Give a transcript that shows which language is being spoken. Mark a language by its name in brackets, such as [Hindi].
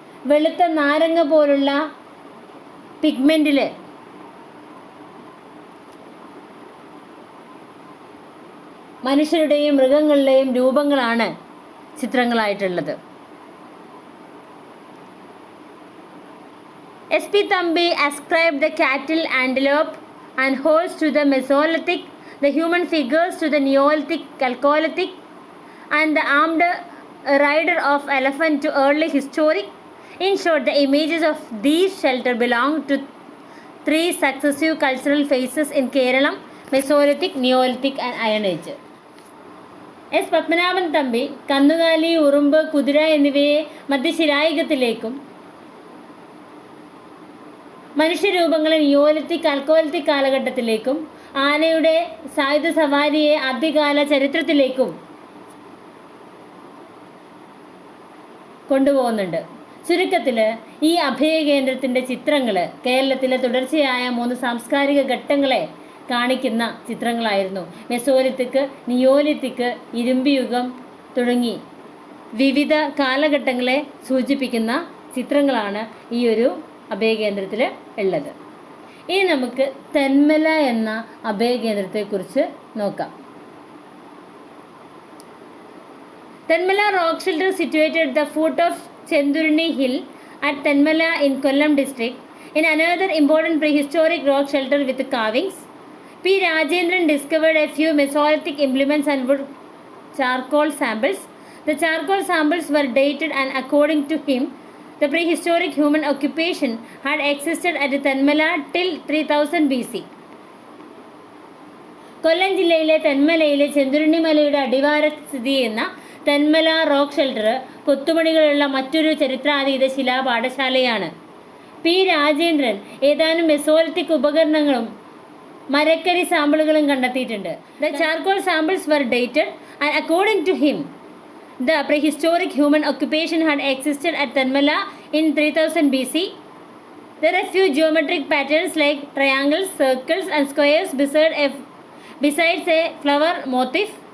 [Malayalam] വെളുത്ത നാരങ്ങ പോലുള്ള പിഗ്മെൻറ്റിൽ മനുഷ്യരുടെയും മൃഗങ്ങളുടെയും രൂപങ്ങളാണ് ചിത്രങ്ങളായിട്ടുള്ളത്. [English] S.P. Thambi ascribed the cattle, antelope and horse to the Mesolithic, the human figures to the Neolithic, Chalcolithic, and the armed rider of elephant to early historic. In short, the images of these shelters belong to 3 successive cultural phases in Kerala: Mesolithic, Neolithic and Iron Age. [Malayalam] S. Padmanabhan Thampi കന്നുകാലി, ഉറുമ്പ്, കുതിര എന്നിവയെ മധ്യശിലായുഗത്തിലേക്കും മനുഷ്യരൂപങ്ങളെ Neolithic, ആൽക്കോലിത്തിക് കാലഘട്ടത്തിലേക്കും ആനയുടെ സായുധ സവാരിയെ ആദ്യകാല ചരിത്രത്തിലേക്കും കൊണ്ടുപോകുന്നുണ്ട്. ചുരുക്കത്തിൽ ഈ അഭയകേന്ദ്രത്തിൻ്റെ ചിത്രങ്ങൾ കേരളത്തിലെ തുടർച്ചയായ 3 സാംസ്കാരിക ഘട്ടങ്ങളെ കാണിക്കുന്ന ചിത്രങ്ങളായിരുന്നു. മെസോലിത്തിക്, നിയോലിത്തിക്, ഇരുമ്പുയുഗം തുടങ്ങി വിവിധ കാലഘട്ടങ്ങളെ സൂചിപ്പിക്കുന്ന ചിത്രങ്ങളാണ് ഈ ഒരു അഭയകേന്ദ്രത്തിൽ ഉള്ളത്. ഇനി നമുക്ക് തെന്മല എന്ന അഭയകേന്ദ്രത്തെക്കുറിച്ച് നോക്കാം. [English] Tenmala rock shelter situated at the foot of Chendurni Hill at Tenmala in Kollam district in another important prehistoric rock shelter with carvings. P. Rajendran discovered a few Mesolithic implements and wood charcoal samples. The charcoal samples were dated and according to him, the prehistoric human occupation had existed at Tenmala till 3000 BC. [Malayalam] കൊല്ലം ജില്ലയിലെ തെന്മലയിലെ ചെന്തുരുണി മലയുടെ അടിവാരത്ത് സ്ഥിതി ചെയ്യുന്ന Thenmala rock shelter കൊത്തുപണികളുള്ള മറ്റൊരു ചരിത്രാതീത ശിലാപാഠശാലയാണ്. P. Rajendran ഏതാനും Mesolithic ഉപകരണങ്ങളും മരക്കരി സാമ്പിളുകളും കണ്ടെത്തിയിട്ടുണ്ട്. [English] The charcoal samples were dated and according to him the prehistoric human occupation had existed at Tenmala in 3000 BC. There are few geometric patterns like triangles, circles and squares besides a flower motif.